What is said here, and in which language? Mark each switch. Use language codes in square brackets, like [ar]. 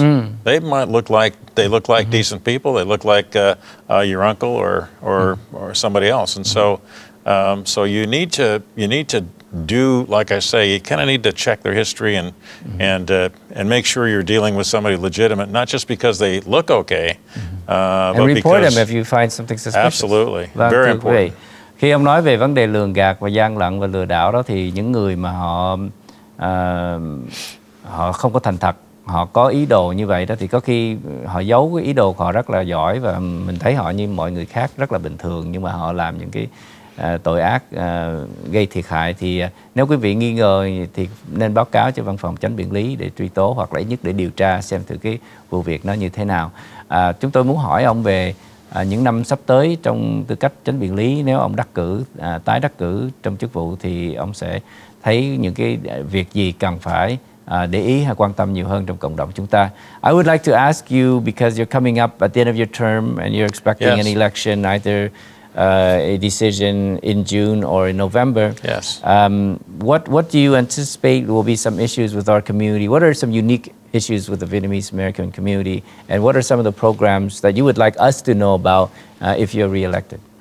[en] They might look like decent people. They look like your uncle or somebody else. And so you need to do, like I say, you kind of need to check their history and make sure you're dealing with somebody legitimate, not just because they look okay, and but report because, them if you find something suspicious. Absolutely, [vi] Vâng, [en] very important. [vi] Khi ông nói về vấn đề lường gạt và gian lận và lừa đảo đó, thì những người mà họ không có thành thật, họ có ý đồ như vậy đó, thì có khi họ giấu cái ý đồ của họ rất là giỏi, và mình thấy họ như mọi người khác rất là bình thường, nhưng mà họ làm những cái tội ác gây thiệt hại. Thì nếu quý vị nghi ngờ thì nên báo cáo cho văn phòng chánh biện lý để truy tố, hoặc là ít nhất để điều tra xem thử cái vụ việc nó như thế nào. Chúng tôi muốn hỏi ông về những năm sắp tới trong tư cách chánh biện lý, nếu ông đắc cử, tái đắc cử trong chức vụ, thì ông sẽ thấy những cái việc gì cần phải để ý hay quan tâm nhiều hơn trong cộng đồng chúng ta. [en] I would like to ask you, because you're coming up at the end of your term and you're expecting an election, either a decision in June or in November. Yes. What do you anticipate will be some issues with our community? What are some unique issues with the Vietnamese American community, and what are some of the programs that you would like us to know about if you're re-elected?